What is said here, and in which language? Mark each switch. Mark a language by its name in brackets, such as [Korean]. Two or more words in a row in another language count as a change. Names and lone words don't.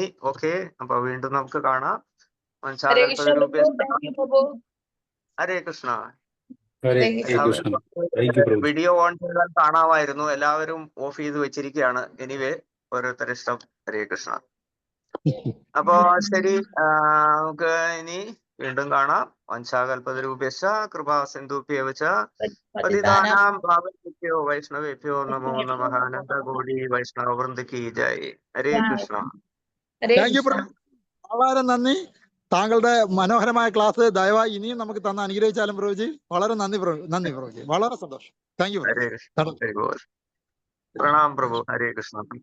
[Malayalam] ഓക്കെ, അപ്പൊ വീണ്ടും നമുക്ക് കാണാം. ഹരേ കൃഷ്ണ. വീഡിയോ ഓൺ ചെയ്താൽ കാണാമായിരുന്നു. എല്ലാവരും ഓഫ് ചെയ്ത് വെച്ചിരിക്കുകയാണ്. എനിവേ, ഓരോരുത്തരുടെ ഇഷ്ടം. ഹരേ കൃഷ്ണ. അപ്പോ ശരി, നമുക്ക് ഇനി വീണ്ടും കാണാം. [Sanskrit] വംശാകൽപതരൂപ്യശ്ച കൃപാ സിന്ധുഭ്യവച പതിതാനാം പാവനേഭ്യോ വൈഷ്ണവേഭ്യോ നമോ നമഃ. [Hindi] അനന്തകോടി വൈഷ്ണവ വൃന്ദ കി ജയ്. ഹരേ കൃഷ്ണ. [Malayalam] വളരെ നന്ദി. താങ്കളുടെ മനോഹരമായ ക്ലാസ് ദയവായി ഇനിയും നമുക്ക് തന്ന അനുഗ്രഹിച്ചാലും പ്രഭുജി. വളരെ നന്ദി പ്രഭുജി. വളരെ സന്തോഷം. [English] thank you. [Malayalam] ഹരേ കൃഷ്ണ. പ്രണാം പ്രഭു. ഹരേ കൃഷ്ണ.